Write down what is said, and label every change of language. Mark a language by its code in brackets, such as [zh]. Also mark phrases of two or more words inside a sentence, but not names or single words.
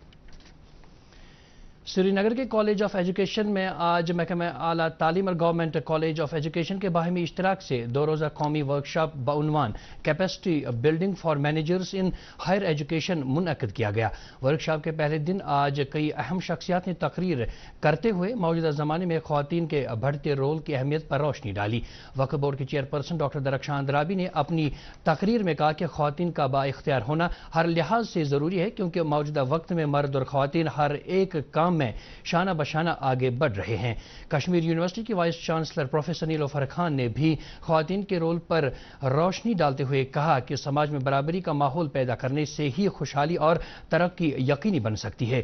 [ur] سری نگر کے کالج آف ایجوکیشن میں آج محکمہ اعلیٰ تعلیم اور گورنمنٹ کالج آف ایجوکیشن کے باہمی اشتراک سے 2 روزہ قومی ورکشاپ بعنوان [en] capacity building for managers in higher education [ur] منعقد کیا گیا۔ ورکشاپ کے پہلے دن آج کئی اہم شخصیات نے تقریر کرتے ہوئے موجودہ زمانے میں خواتین کے بڑھتے رول کی اہمیت پر روشنی ڈالی۔ وقف بورڈ کی چیئرپرسن ڈاکٹر درخشان درابی نے اپنی تقریر میں کہا کہ خواتین کا بااختیار ہونا ہر لحاظ سے ضروری ہے، کیونکہ موجودہ وقت میں مرد اور خواتین ہر ایک کام میں شانہ بشانہ آگے بڑھ رہے ہیں۔ کشمیر یونیورسٹی کی وائس چانسلر پروفیسر نیلوفر خان نے بھی خواتین کے رول پر روشنی ڈالتے ہوئے کہا کہ سماج میں برابری کا ماحول پیدا کرنے سے ہی خوشحالی اور ترقی یقینی بن سکتی ہے۔